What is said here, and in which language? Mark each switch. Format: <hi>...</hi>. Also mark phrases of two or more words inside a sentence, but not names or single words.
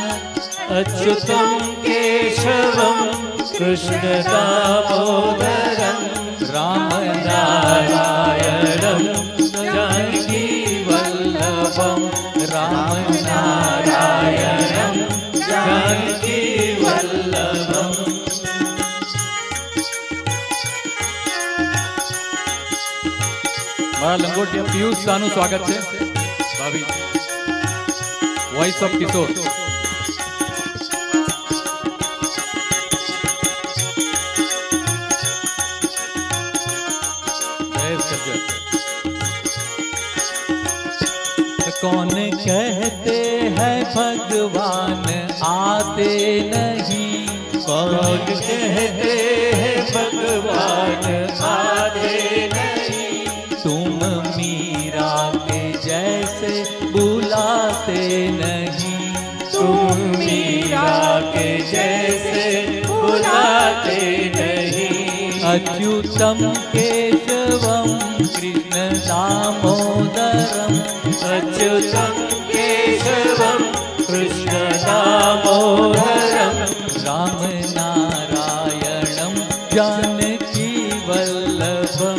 <sa>अच्युतं केशवं कृष्णदामोदरं रामनारायणं जानकीवल्लभं रामनारायणं जानकीवल्लभम्।</sa> <gu>મારા લંગોટિયા પિયુષ શાહનું સ્વાગત છે। ભાવી વોઇસ ઓફ કિશોર।</gu> <hi>कौन कहते हैं भगवान आते नहीं, कौन कहते हैं भगवान आते नहीं, तुम मीरा के जैसे बुलाते नहीं, तुम मीरा के जैसे बुलाते नहीं।</hi> <sa>अच्युतम केशवम कृष्ण दामोदरम अच्युतं केशवं कृष्ण दामोदरं राम नारायणं जानकी वल्लभम</sa>